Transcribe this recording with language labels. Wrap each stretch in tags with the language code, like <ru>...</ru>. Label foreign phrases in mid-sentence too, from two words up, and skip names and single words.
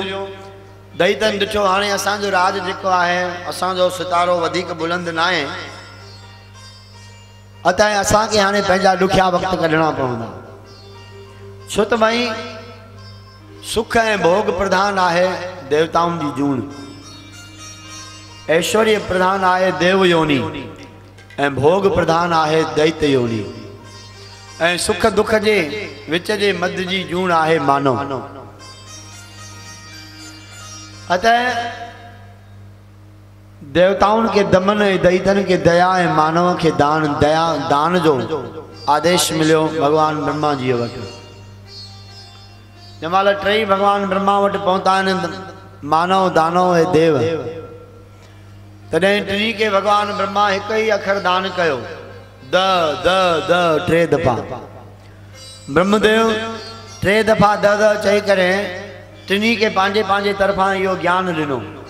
<sd>दैतन ॾिठो हाणे असांजो राज जेको आहे असांजो सितारो वधीक बुलंद न आहे। अतः असांखे हाणे पंहिंजा ॾुखिया वक़्त कढणा पवंदा। छो त भई सुख ऐं भोग प्रधान आहे देवताउनि जी जूण। ऐश्वर्य प्रधान आहे देव योनी। ऐं भोग प्रधान आहे दैत्य योनि ऐं सुख दुख जे विच जे मध जी जूण आहे मानव। अतः देवताउनि के दमन ऐं दैतन के दया ऐं मानव के दान जो आदेश मिलियो भगवान ब्रह्मा जी वटि। जंहिंमहिल टई भगवान ब्रह्मा वटि पहुता आहिनि मानव दानव ऐं देव, तॾहिं टिनी के भगवान ब्रह्मा हिकु ई अखर दान कयो, द द द 3 दफ़ा। ब्रह्मदेव 3 दफ़ा द द चई करे टिनी के पंहिंजे पंहिंजे तरफ़ां इहो ज्ञान ॾिनो।</sd>